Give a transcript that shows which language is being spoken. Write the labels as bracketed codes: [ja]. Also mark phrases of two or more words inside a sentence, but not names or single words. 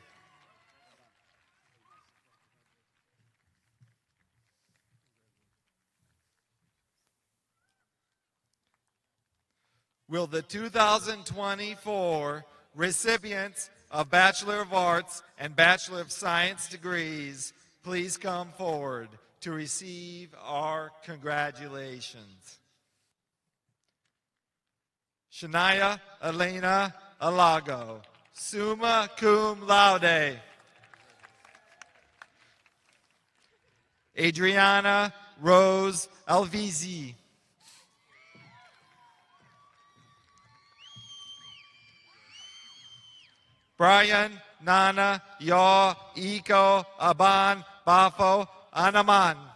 [en] Will the 2024 recipients of Bachelor of Arts and Bachelor of Science degrees please come forward to receive our congratulations? Shania Elena Alago, summa cum laude. Adriana Rose Alvizi. Brian Nana Yaw Iko Aban Bafo Anaman.